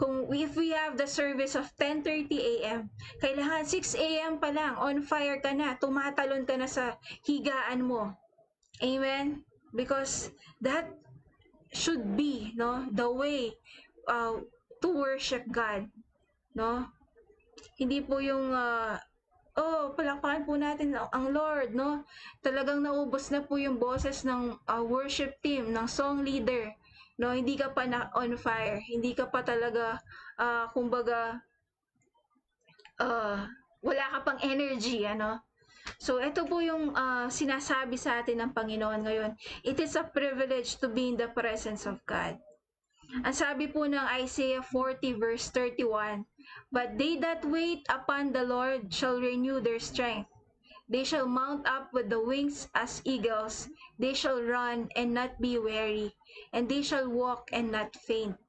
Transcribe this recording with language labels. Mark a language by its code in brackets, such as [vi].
[en] If we have the service of 10:30 a.m., [tl] kailangan [en] 6 a.m. [tl] pa lang, on fire ka na, tumatalon ka na sa higaan mo. Amen? [en] Because that should be, no, the way to worship God, no? [tl] Hindi po yung palakpakan po natin ang Lord, no? Talagang naubos na po yung boses ng worship team, ng song leader, no? Hindi ka pa na on fire, hindi ka pa talaga kumbaga wala ka pang energy, ano? So, ito po yung sinasabi sa atin ng Panginoon ngayon. [en] It is a privilege to be in the presence of God. [tl] Ang sabi po ng [en] Isaiah 40 verse 31, "But they that wait upon the Lord shall renew their strength. They shall mount up with the wings as eagles. They shall run and not be weary, and they shall walk and not faint."